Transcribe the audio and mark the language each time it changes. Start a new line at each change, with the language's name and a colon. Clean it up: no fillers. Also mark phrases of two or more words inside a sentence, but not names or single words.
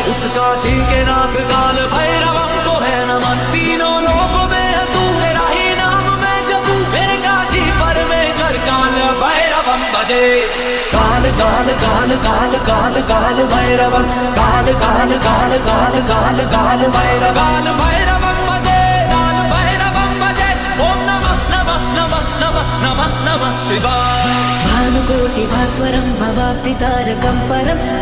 Hindi: काशी के नाथ काल भैरवम को है नमन। तीनों लोकों में है तू, तेरा ही नाम मैं जपूं। मेरे काशी परमेश्वर काल भैरवम भजे। काल काल काल काल काल काल भैरवम, काल काल काल काल काल काल भैरव, काल भैरवम भजे, काल भैरवम भजे।
Sanskrit: ओम नमः नमः नमः नमः नमः नमः शिवाय। भानुकोटि भास्वरं भवाब्धितारकं परम्